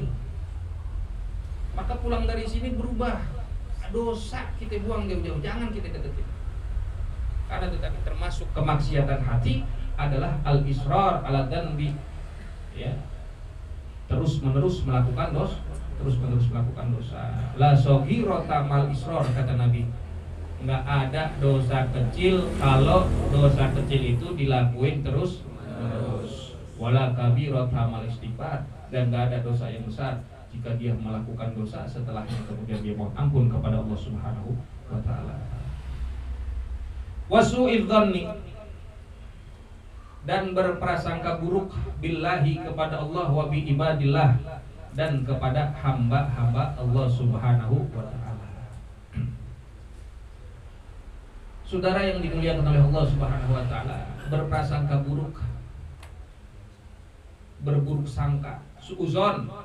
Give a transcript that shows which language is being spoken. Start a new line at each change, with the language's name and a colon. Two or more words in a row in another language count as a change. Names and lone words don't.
Indonesian: Maka pulang dari sini berubah, dosa kita buang jauh-jauh, jangan kita deketin. Karena tetapi termasuk kemaksiatan hati adalah
Arabic: al-israr ala dzanbi,
Indonesian: ya, terus-menerus melakukan dosa.
Arabic: La shaghirata mal israr,
Indonesian: kata Nabi. Enggak ada dosa kecil kalau dosa kecil itu dilakuin terus.
Arabic: Wala kabirata mal istighfar,
Indonesian: dan enggak ada dosa yang besar jika dia melakukan dosa setelahnya kemudian dia mohon ampun kepada Allah
Arabic: Subhanahu wa taala. Wasu'idz dzanni,
Indonesian: dan berprasangka buruk billahi, kepada Allah,
Arabic: wa bi ibadillah,
Indonesian: dan kepada hamba-hamba Allah
Arabic: Subhanahu wa ta'ala.
Indonesian: Saudara yang dimuliakan oleh Allah
Arabic: Subhanahu wa ta'ala,
Indonesian: berprasangka buruk, berburuk sangka, suuzon.